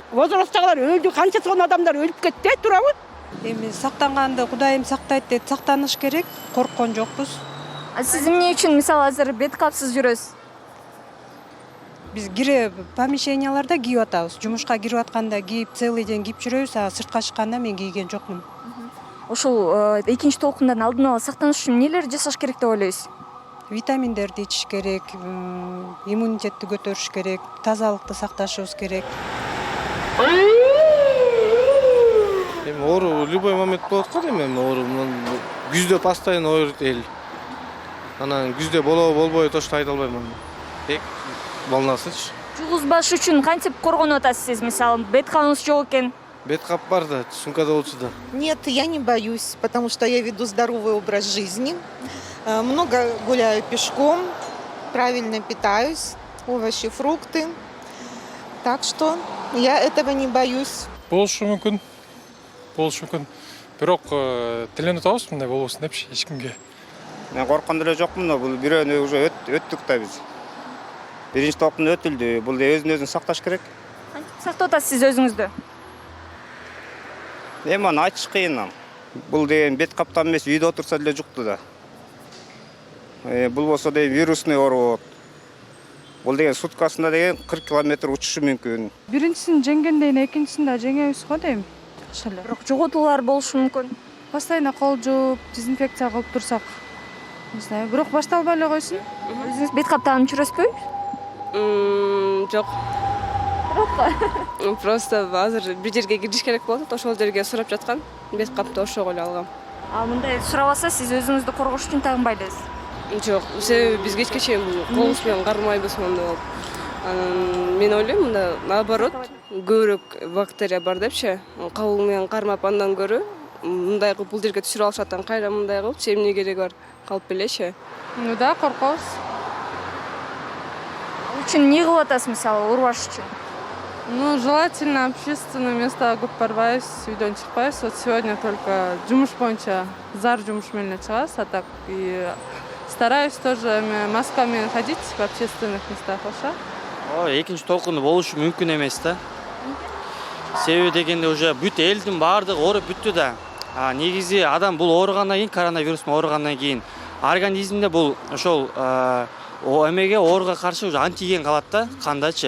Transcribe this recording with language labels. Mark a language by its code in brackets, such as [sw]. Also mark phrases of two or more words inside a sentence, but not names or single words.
[ky] Возрасттагылар өлдү, канча сон адамдар өлүп кетти, туурабы? Эми сактанганды Кудайым сактайт деп сактаныш керек, корккон жокпуз. Сиз эмне үчүн мисалы азыр бет капсыз жүрөсүз? Биз кире помещенияларда кийип атабыз. Жумушка кирип атканда кийип [ru] целый день [ky] кийип жүрөбүз, а сыртка чыкканда мен кийген жокмун. Ошол экинчи толкундан алдын ала сактаныш үчүн эмнелерди жасаш керек деп ойлойсуз? Витаминдерди ичиш керек, иммунитетти көтөрүш керек, тазалыкты сакташыбыз керек. Эми оору [ru] любой момент [ky] болот го дейм, эми оору күздө постоянно ооруйт эл. Анан күздө болобу болбойбу точно айта албайм. Тек волнасынчы. Жугузбаш үчүн кантип коргонуп атасыз сиз? Мисалы, бет кабыңыз жок экен. Бет кап бар да, сумкада болчу да. [ru] Нет, я не боюсь, потому что я веду здоровый образ жизни. Много гуляю пешком, правильно питаюсь, овощи, фрукты. Так что я этого не боюсь. [ky] Болушу мүмкүн. Бирок тиленип атабыз мындай болбосун депчи эч кимге. Мен корккон деле жокмун, бул бирөөнү уже өттүк да биз. Биринчи толкун өтүлдү. Бул өзүн сакташ керек. Кантип сактап атасыз сиз өзүңүздү? Эми аны айтыш кыйын. Бул деген бет каптан эмес, үйдө отурса деле жукту да. Бул болсо деген вирусный оору болот. Бул деген суткасында деген 40 километр учушу мүмкүн. Биринчисин жеңгенден экинчисин да жеңебиз го дейм. Бирок жоготуулар болушу мүмкүн. Постоянно кол жууп, дезинфекция кылып турсак. [ru] Не знаю, [ky] бирок башталбай эле койсун. Өзүңүз бет кап тагынып жүрөсүзбү? Жок. Просто азыр бир жерге кириш керек болуп, ошол жерге сурап жаткан. Бет капты ошого эле алгам. Ал мындай сурабаса, сиз өзүңүздү коргош үчүн тагынбай элесиз? Жок, себеби биз кечке чейин колубуз менен кармайбыз мындай болуп. Мен ойлойм, мында наоборот, көбүрөөк бактерия бар депчи. Кабыл менен кармап андан көрө мындай кылып бул жерге түшүрүп алышаттан кайра мындай кылып, эмне кереги бар? Калып элечи. [ru] Ну да, [ky] коркобуз. Ал үчүн эмне кылып атасыз, мисалы, оорубаш үчүн? [ru] Ну, желательно общественное место [ky] көп барбайбыз, үйдөн чыкпайбыз. [ru] Вот сегодня только [ky] жумуш боюнча зар жумуш менен чыгабыз, [ru] а так и стараюсь тоже [ky] маска менен [ru] ходить в общественных местах, [ky] ошо. Экинчи толкуну болушу мүмкүн эмес да. Себеби дегенде уже бүт элдин баардыгы ооруп бүттү да. Негизи адам бул ооругандан кийин, коронавирустун ооругандан кийин организмде бул ошол эмеге ооруга каршы уже антиген калат да, кандачы.